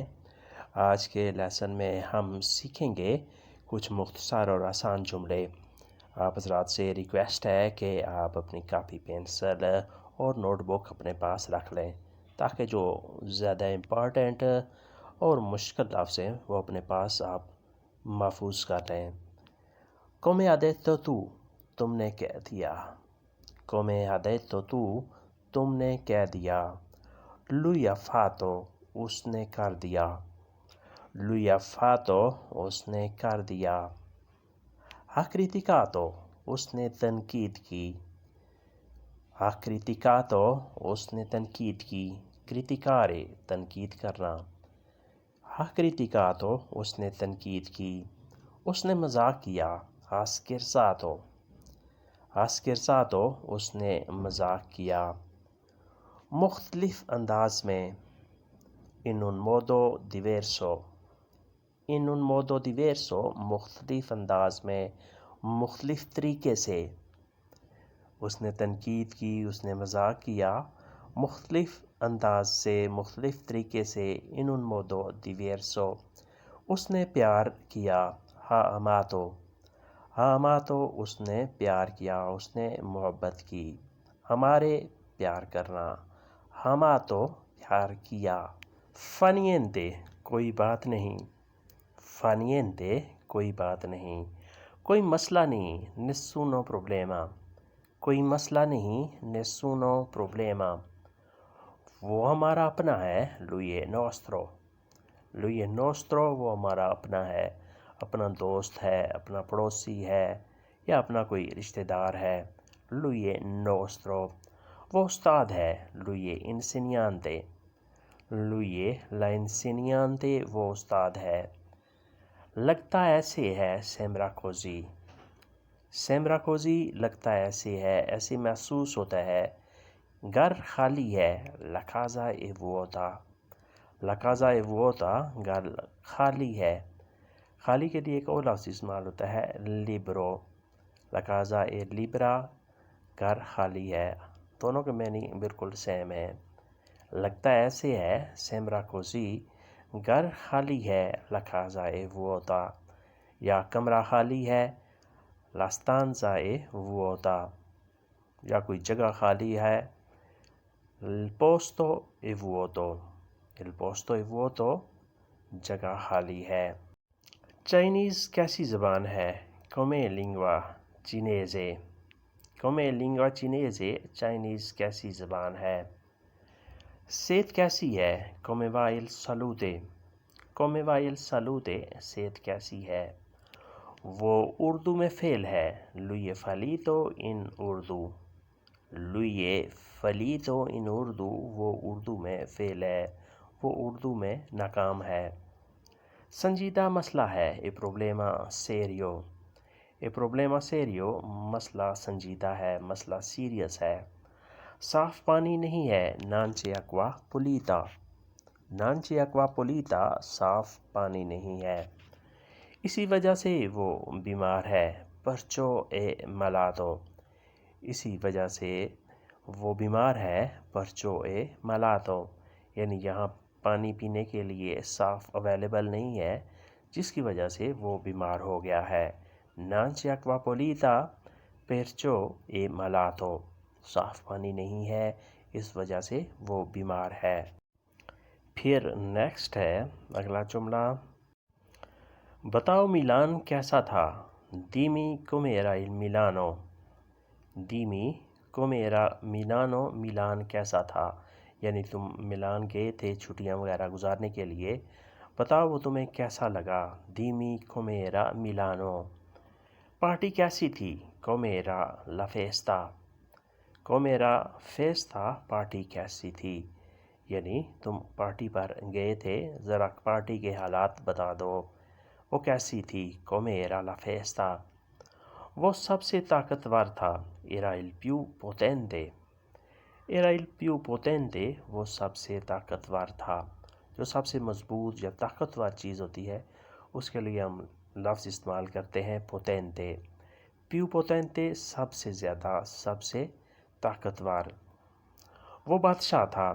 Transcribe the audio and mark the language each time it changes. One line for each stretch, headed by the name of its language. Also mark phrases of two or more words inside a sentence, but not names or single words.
Urdu: آج کے لیسن میں ہم سیکھیں گے کچھ مختصر اور آسان جملے۔ آپ حضرات سے ریکویسٹ ہے کہ آپ اپنی کاپی پینسل اور نوٹ بک اپنے پاس رکھ لیں تاکہ جو زیادہ امپورٹنٹ اور مشکل لفظ ہیں وہ اپنے پاس آپ محفوظ کر لیں۔
Italian: come ha detto tu،
Urdu: تم نے کہہ دیا۔
Italian: come ha detto tu،
Urdu: تم نے کہہ دیا۔
Italian: lui ha fatto،
Urdu: اس نے کر دیا۔
Italian: lui ha fatto،
Urdu: اس نے کر دیا۔
Italian: ha criticato،
Urdu: اس نے تنقید کی۔
Italian: ha criticato،
Urdu: اس نے تنقید کی۔
Italian: criticare،
Urdu: تنقید کرنا۔
Italian: ha criticato،
Urdu: اس نے تنقید کی۔ اس نے مذاق کیا۔
Italian: ha scherzato۔ ha scherzato،
Urdu: اس نے مذاق کیا۔ مختلف انداز میں
Italian: in un modo diverso۔ in un modo diverso،
Urdu: مختلف انداز میں، مختلف طریقے سے۔ اس نے تنقید کی، اس نے مذاق کیا، مختلف انداز سے، مختلف طریقے سے
Italian: in un modo diverso۔
Urdu: اس نے پیار کیا
Italian: ha amato۔ ha amato،
Urdu: اس نے پیار کیا، اس نے محبت کی۔ ہمارے پیار کرنا
Italian: ha amato،
Urdu: پیار کیا۔
Italian: fa niente،
Urdu: کوئی بات نہیں۔
Italian: fa niente،
Urdu: کوئی بات نہیں۔ کوئی مسئلہ نہیں
Italian: nessuno problema۔
Urdu: کوئی مسئلہ نہیں
Italian: nessuno problema۔
Urdu: وہ ہمارا اپنا ہے
Italian: lui è nostro۔ lui è nostro،
Urdu: وہ ہمارا اپنا ہے، اپنا دوست ہے، اپنا پڑوسی ہے یا اپنا کوئی رشتہ دار ہے۔
Italian: lui è nostro۔
Urdu: وہ استاد ہے
Italian: lui è insegnante۔ lui è l'insegnante،
Urdu: وہ استاد ہے۔ لگتا ایسے ہے
Italian: sembra così۔ sembra così،
Urdu: لگتا ایسے ہے، ایسے محسوس ہوتا ہے۔ گھر خالی ہے
Italian: la casa è vuota۔ la casa è vuota،
Urdu: گھر خالی ہے۔ خالی کے لیے ایک اور لفظ استعمال ہوتا ہے libero۔
Italian: la casa è libera،
Urdu: گھر خالی ہے۔ دونوں کے معنی بالکل سیم ہے۔ لگتا ایسے ہے
Italian: sembra così،
Urdu: گھر خالی ہے
Italian: la casa è vuota،
Urdu: یا کمرہ خالی ہے
Italian: la stanza è vuota،
Urdu: یا کوئی جگہ خالی ہے
Italian: il posto è vuoto۔ il posto è vuoto،
Urdu: جگہ خالی ہے۔ چائنیز کیسی زبان ہے
Italian: come lingua cinese۔ come lingua cinese،
Urdu: چائنیز کیسی زبان ہے۔ صحت کیسی ہے
Italian: come va il salute۔ come va il salute،
Urdu: صحت کیسی ہے۔ وہ اردو میں فیل ہے
Italian: lui è fallito in urdu۔ lui è fallito in urdu،
Urdu: وہ اردو میں فیل ہے، وہ اردو میں ناکام ہے۔ سنجیدہ مسئلہ ہے
Italian: è problema serio۔ è problema serio،
Urdu: مسئلہ سنجیدہ ہے، مسئلہ سیریس ہے۔ صاف پانی نہیں ہے
Italian: non c'è acqua pulita۔ non c'è acqua pulita،
Urdu: صاف پانی نہیں ہے۔ اسی وجہ سے وہ بیمار ہے
Italian: perciò è malato۔
Urdu: اسی وجہ سے وہ بیمار ہے
Italian: perciò è malato،
Urdu: یعنی یہاں پانی پینے کے لیے صاف اویلیبل نہیں ہے جس کی وجہ سے وہ بیمار ہو گیا ہے۔
Italian: non c'è acqua pulita perciò è malato،
Urdu: صاف پانی نہیں ہے اس وجہ سے وہ بیمار ہے۔ پھر نیکسٹ ہے اگلا جملہ، بتاؤ میلان کیسا تھا
Italian: dimmi com'era il Milano۔ dimmi com'era Milano،
Urdu: میلان کیسا تھا، یعنی تم میلان گئے تھے چھٹیاں وغیرہ گزارنے کے لیے، بتاؤ وہ تمہیں کیسا لگا۔
Italian: dimmi com'era Milano۔
Urdu: پارٹی کیسی تھی
Italian: com'era la festa۔ com'era festa،
Urdu: پارٹی کیسی تھی، یعنی تم پارٹی پر گئے تھے، ذرا پارٹی کے حالات بتا دو، وہ کیسی تھی
Italian: com'era la festa۔
Urdu: وہ سب سے طاقتور تھا
Italian: era il più potente۔ era il più potente،
Urdu: وہ سب سے طاقتور تھا۔ جو سب سے مضبوط یا طاقتور چیز ہوتی ہے اس کے لیے ہم لفظ استعمال کرتے ہیں potente۔
Italian: più potente،
Urdu: سب سے زیادہ، سب سے طاقتور۔ وہ بادشاہ تھا.